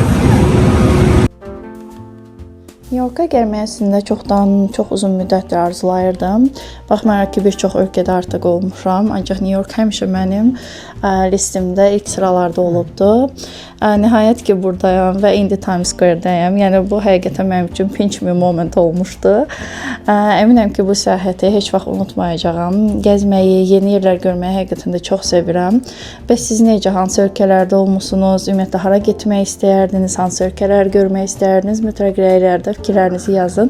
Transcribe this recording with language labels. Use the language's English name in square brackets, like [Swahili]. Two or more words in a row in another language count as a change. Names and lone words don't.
[Azerbaijani] New York'a gəlməyi əslində çox uzun müddətdir arzulayırdım. Baxmayaraq ki, bir çox ölkədə artıq olmuşam, ancaq New York həmişə mənim listimdə ilk sıralarda olubdu. Nihayət ki, buradayam və indi Times Square'dayam. Yəni bu həqiqətən mənim üçün [English] pinch me moment [Azerbaijani] olmuşdu. Əminəm ki, bu səyahəti heç vaxt unutmayacağam. Gəzməyi, yeni yerlər görməyi həqiqətən də çox sevirəm. Bəs siz necə, hansı ölkələrdə olmusunuz? Ümumiyyətlə hara getmək istəyərdiniz? Hansı ölkələr görmək istərdiniz? Mütləq rəylərdə fikirlərinizi yazın.